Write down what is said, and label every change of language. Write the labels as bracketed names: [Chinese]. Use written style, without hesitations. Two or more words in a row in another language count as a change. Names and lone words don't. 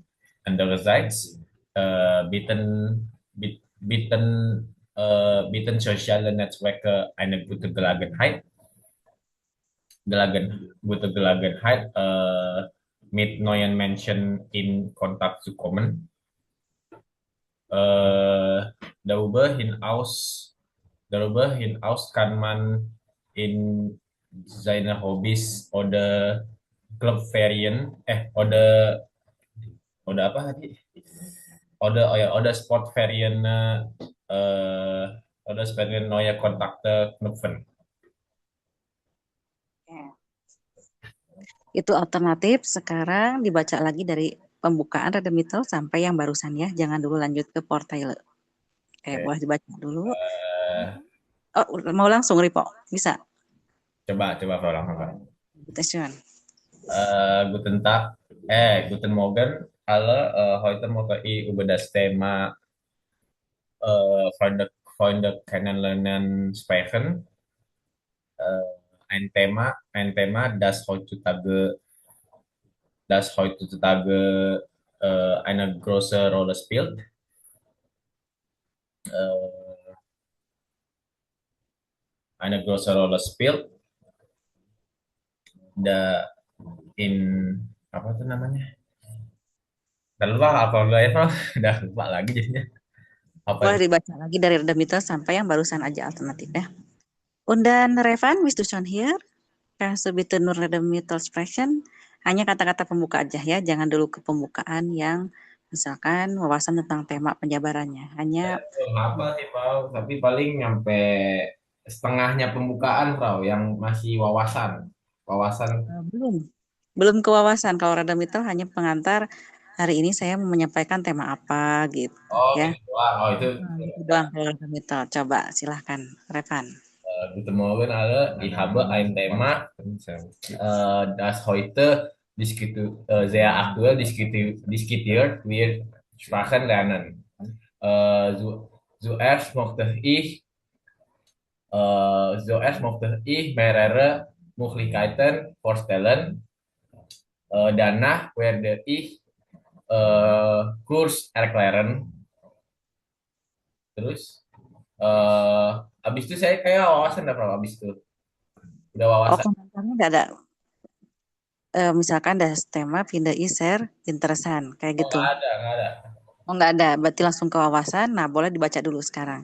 [German] Andererseits bieten soziale Netzwerke eine gute Gelegenheit, mit neuen Menschen in Kontakt zu kommen. Darüber hinaus kann man in seine Hobbys oder Clubferien oder [Indonesian] apa tadi? [German] Oder Sportferien oder Sportferien neue Kontakte knüpfen. [Indonesian] Itu alternatif. Sekarang dibaca lagi dari pembukaan Redemittel sampai yang barusan ya. Jangan dulu lanjut ke Fortile. Boleh dibaca dulu. Mau langsung, Ripo? Bisa? Coba ulang. [German] Bitteschön. Guten Morgen alle. Heute möchte ich über das Thema Freunde kennenlernen sprechen. Ein Thema, das heutzutage das heutzutage eine große Rolle spielt. Äh, eine große Rolle spielt da in [Indonesian] apa tuh namanya? Udah lupa apa enggak ya, Prof? Udah lupa lagi jadinya. Apa Boleh dibaca lagi dari Redemitel sampai yang barusan aja alternatif ya. [German] Und dann Revan, bist du schon hier? Kannst du bitte nur Redemitel sprechen? [Indonesian] Hanya kata-kata pembuka aja ya, jangan dulu ke pembukaan yang misalkan wawasan tentang tema penjabarannya. Hanya apa sih, Pak? Tapi paling nyampe setengahnya pembukaan, Bro, yang masih wawasan. Wawasan. belum belum ke wawasan. Kalau Redemitel hanya pengantar. Hari ini saya mau menyampaikan tema apa gitu Oh, ya. gitu doang. Oh, itu Gitu doang kalau Redemitel. Coba silahkan Revan. [German] Guten Morgen alle. Ich habe ein Thema, das heute sehr aktuell diskutiert wird. Sprachen lernen. Zuerst möchte ich mehrere Möglichkeiten vorstellen. Danach werde ich Kurs erklären. [Indonesian] Terus, habis itu saya kayak wawasan dah, Bro. Habis itu udah Oh, wawasan. komentarnya nggak ada. Misalkan ada tema pindah share interesan kayak Oh, gitu. nggak ada, nggak ada. Oh, nggak ada, berarti langsung ke wawasan. Nah, boleh dibaca dulu sekarang.